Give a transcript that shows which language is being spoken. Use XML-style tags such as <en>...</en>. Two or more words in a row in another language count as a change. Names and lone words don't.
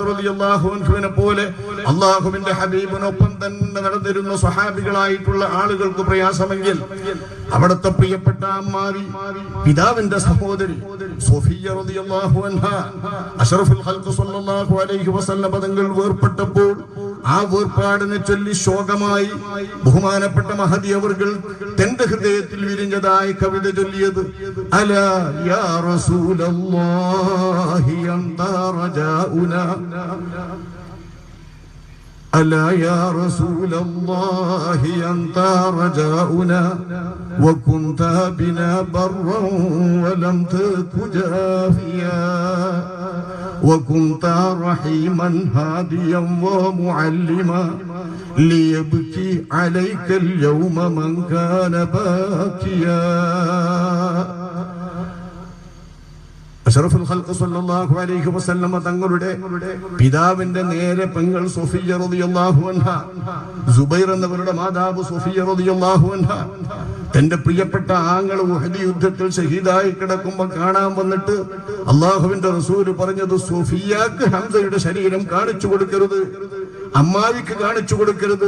<ar>رضي الله عنه</ar> <ml>പോലെ അല്ലാഹുവിന്റെ ഹബീബിനൊപ്പം തന്നെ നടന്നിരുന്ന സ്വഹാബികളായിട്ടുള്ള ആളുകൾക്ക് പ്രയാസമെങ്കിൽ അവിടുത്തെ പ്രിയപ്പെട്ട അമ്മാവി, പിതാവിന്റെ സഹോദരി സോഫിയ</ml> <ar>رضي الله عنها أشرف الخلق صلى الله عليه وسلم</ar> <ml>തങ്ങൾ വേർപെട്ടപ്പോൾ ആ വേർപാടിനെ ചൊല്ലി ശോകമായി ബഹുമാനപ്പെട്ട മഹദി അവർകൾ തന്റെ ഹൃദയത്തിൽ വിരിഞ്ഞതായ കവിത ചൊല്ലിയത്</ml> <ar>ألا يا رسول الله أنت رجاؤنا ألا يا رسول الله أنت رجاؤنا وكنت بنا برا ولم تك جافيا وكنت رحيما هاديا ومعلما ليبكي عليك اليوم من كان باكيا. أشرف الخلق صلى الله عليه وسلم</ar> <ml>തങ്ങളുടെ പിതാവിന്റെ നേരെ പെങ്ങൾ സോഫിയ</ml> <ar>رضي الله عنها,</ar> <ml>സുബൈർ എന്നവരുടെ മാതാവ് സോഫിയ</ml> <ar>رضي الله عنها</ar> <ml>തന്റെ പ്രിയപ്പെട്ട ആങ്ങൾ ഉഹദ് യുദ്ധത്തിൽ ഷഹീദായി കിടക്കുമ്പോൾ കാണാൻ വന്നിട്ട് അല്ലാഹുവിന്റെ റസൂൽ പറഞ്ഞത് സോഫിയക്ക് ഹംസയുടെ ശരീരം കാണിച്ചു കൊടുക്കരുത്, അമ്മാവിക്ക് കാണിച്ചു കൊടുക്കരുത്.</ml>